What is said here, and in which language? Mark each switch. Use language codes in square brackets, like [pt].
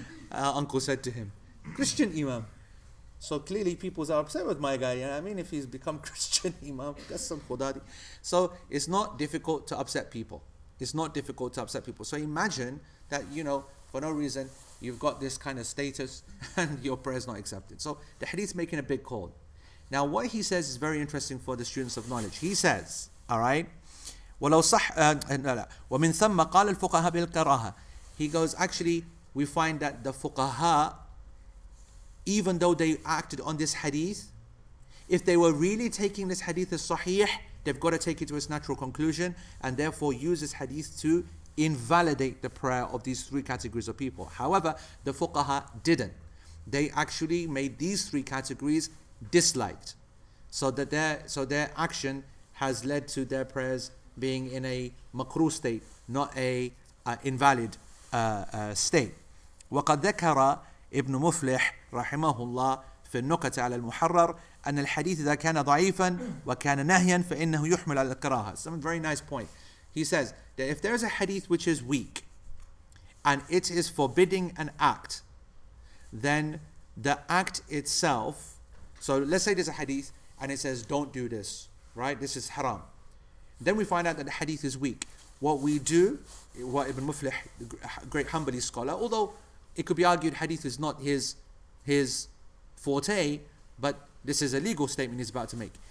[en] Uncle said to him, Christian imam. So clearly people are upset with my guy, if he's become Christian imam, that's some khudadi. So it's not difficult to upset people. So imagine that, for no reason, you've got this kind of status and your prayer is not accepted. So the hadith is making a big call. Now what he says is very interesting for the students of knowledge. He says, all right, [ar] وَلَوْ صَحْ وَمِنْ ثَمَّ قَالَ الْفُقَهَا بِالْكَرَاهَةِ. [en] He goes, actually, we find that the fuqaha, even though they acted on this hadith, if they were really taking this hadith as sahih, they've got to take it to its natural conclusion and therefore use this hadith to invalidate the prayer of these three categories of people. However, the fuqaha didn't. They actually made these three categories disliked, so their action has led to their prayers being in a makruh state, not a invalid state. [ar] وقد ذكر ابن مفلح رحمه الله في النكت على المحرر أن الحديث إذا كان ضعيفا وكان نهيا فإنه يحمل على الكراهة. [en] Some very nice point. He says that if there is a hadith which is weak and it is forbidding an act, then the act itself, so let's say there's a hadith and it says don't do this, right? This is haram. Then we find out that the hadith is weak. What we do, what Ibn Muflih, the great Hanbali scholar, although it could be argued hadith is not his forte, but this is a legal statement he's about to make.